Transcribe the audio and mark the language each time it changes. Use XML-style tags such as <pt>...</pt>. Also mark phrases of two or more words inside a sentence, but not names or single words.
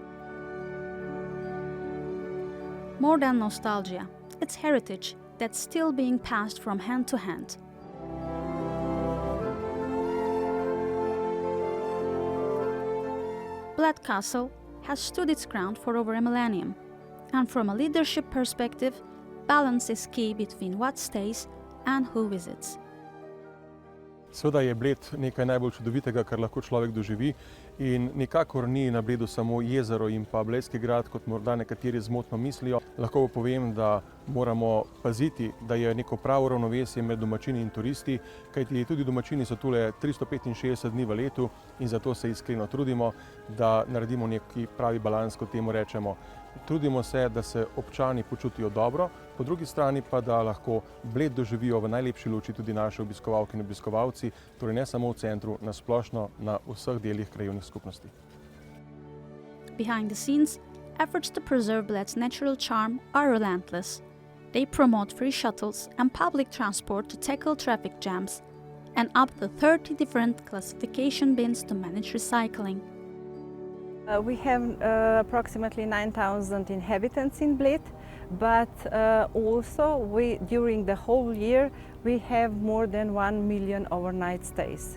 <en>More than nostalgia, it's heritage that's still being passed from hand to hand. Bled Castle has stood its ground for over a millennium, and from a leadership perspective, balance is key between what stays and who visits.</en> <sl>Seveda je Bled nekaj najbolj čudovitega, kar lahko človek doživi, in nikakor ni na Bledu samo jezero in pa Bledski grad, kot morda nekateri zmotno mislijo. Lahko povem, da moramo paziti, da je neko pravo ravnovesje med domačini in turisti, kajti tudi domačini so tule 365 dni v letu in zato se iskreno trudimo, da naredimo neki pravi balans, kot temu rečemo. Trudimo se, da se občani počutijo dobro, po drugi strani pa, da lahko Bled doživijo v najlepši luči tudi naše obiskovalke in obiskovalci, torej ne samo v centru, na splošno na vseh delih krajevnih skupnosti.</sl> <en>Behind the scenes, efforts to preserve Bled's natural charm are relentless. They promote free shuttles and public transport to tackle traffic jams, and up to 30 different classification bins to manage recycling. We have approximately 9,000 inhabitants in Bled, but also during the whole year we have more than 1 million overnight stays.</en>